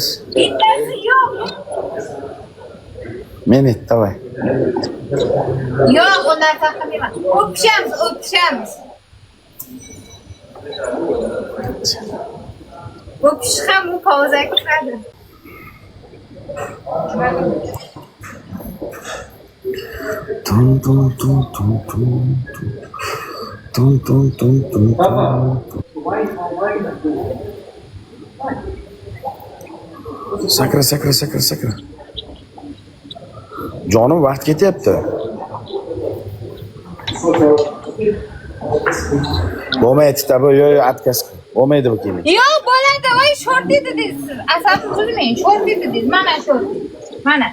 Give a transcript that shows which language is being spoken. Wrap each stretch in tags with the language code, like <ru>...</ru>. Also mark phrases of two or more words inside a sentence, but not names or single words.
<uz>Bittasi yo'q. Meni davay. Yo'q, undan qilmayman. O'pishamiz. O'pish ham bu pauza kiradi. Tum tum tum tum tum tum tum tum tum tum. Sakra. Jonim vaqt ketyapti. Bo'lmaydi tabi, yo'q, atkas. Bo'lmaydi bu keyin. Yo'q, bo'ladi, voy short dedingiz. Asab buzmang, short dedingiz. Mana short. Mana.</uz>